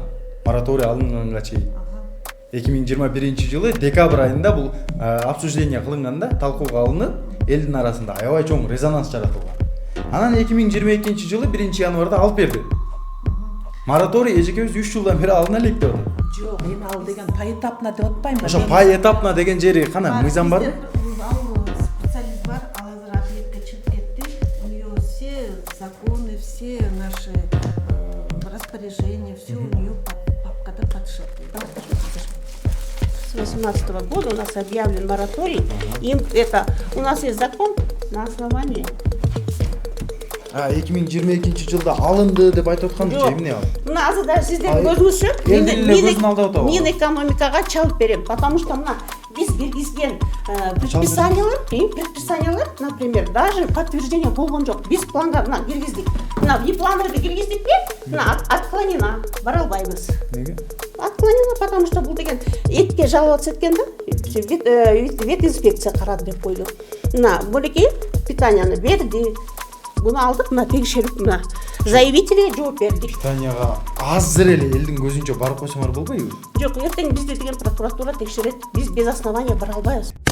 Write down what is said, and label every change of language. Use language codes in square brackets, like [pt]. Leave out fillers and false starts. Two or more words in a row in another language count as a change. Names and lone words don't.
[ky] Мораторий алынганга чейин. 2021 жылы декабрь айында бул обсуждение кылынганда, талкууга алынып, элдин арасында аябай чоң резонанс жаратылган. Анан 2022 жылы 1-январда алып берди. Мораторий эжекебиз 3 жылдан бери алына элек деп атат. Жок, эми ал деген поэтапно деп атпайм. Ошо поэтапно деген жери кана мыйзам барбы? Специалист бар, ал азыр ответке чыгып кетти. [ru] У нее все законы, все наши распоряжения, все у нее папкада подшито. С 2018 года у нас объявлен мораторий. Им это, у нас есть закон на основании. [ky] 2022 жылда алынды деп айтып атканды эмне ал? Мына азыр даже сиздердин көзүңүзчө элдин эле көзүн алдап атабы? мен экономикага чалып берем, [ru] потому что [ky] мына биз бергизген предписаниялар, [ru] например, даже подтверждение [ky] болгон жок. Биз планга мына бергиздик. Мына пландарды киргиздикпи? Мына отклонено, бара албайбыз. Неге? [ru] Отклонено, потому что [ky] бул деген этке жаловаться эткен да. Вет инспекция карады деп койду. Мына булеки питанияны берди. Буну алдык, мына текшерип, мына заявителге жооп бердик. Питанияга азыр эле элдин көзүнчө барып койсоңор болбойбу? Жок, эртең бизди деген прокуратура текшерет. Биз [ru] без основания [ky] бара албайбыз.